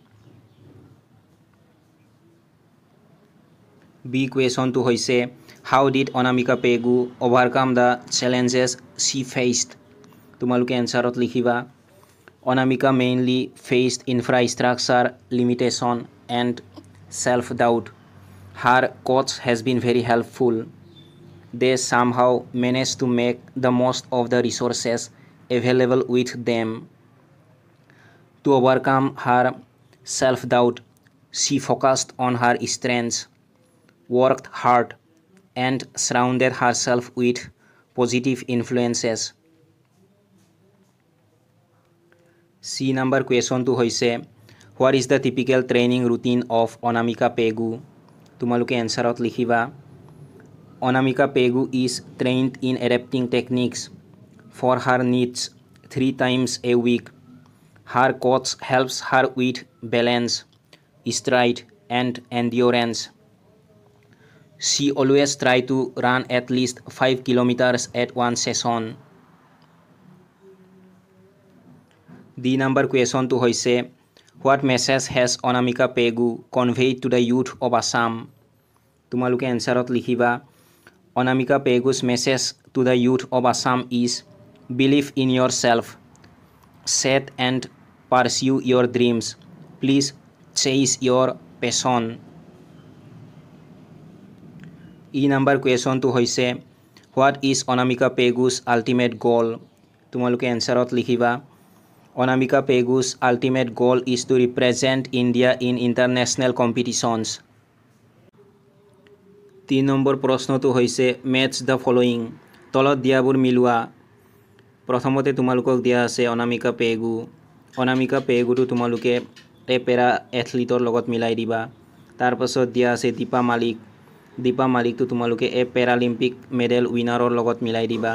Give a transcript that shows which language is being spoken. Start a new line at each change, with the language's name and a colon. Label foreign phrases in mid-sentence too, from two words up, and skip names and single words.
English: বি কুৱেশ্যনটো হৈছে How did Anamika Pegu overcome the challenges she faced.
Assamese: তোমালোকে এনচাৰত লিখিবা
English: Anamika mainly faced infrastructure limitation and self doubt. Her coach has been very helpful. They somehow managed to make the most of the resources available with them. To overcome her self doubt, she focused on her strengths, worked hard, and surrounded herself with positive influences. C number question
Assamese: টো হৈছে
English: what is the typical training routine of অনামিকা পেগু।
Assamese: তোমালোকে এনচাৰত লিখিবা
English: অনামিকা পেগু is trained in adapting techniques for her needs 3 times a week. Her coach helps her with balance, stride, and endurance. She always tries to run at least 5 kilometers at one session. D number question
Assamese: টো হৈছে
English: what message has অনামিকা পেগু conveyed to the youth of Assam?
Assamese: তোমালোকে এনচাৰত লিখিবা
English: অনামিকা পেগু's message to the youth of Assam is believe in yourself, set and pursue your dreams, please chase your passion. E number question
Assamese: টো হৈছে
English: what is অনামিকা পেগু's ultimate goal?
Assamese: তোমালোকে এনচাৰত লিখিবা
English: Anamika Pegu's ultimate goal is to represent India in international competitions.
Assamese: 3 নম্বৰ প্ৰশ্নটো হৈছে
English: match the following.
Assamese: তলত দিয়াবোৰ মিলোৱা। প্ৰথমতে তোমালোকক দিয়া আছে অনামিকা পেগু। অনামিকা পেগুটো তোমালোকে
English: a para athleteৰ
Assamese: লগত মিলাই দিবা। তাৰ পাছত দিয়া আছে দীপা মালিক। দীপা মালিকটো তোমালোকে
English: a Paralympic medal winnerৰ
Assamese: লগত মিলাই দিবা।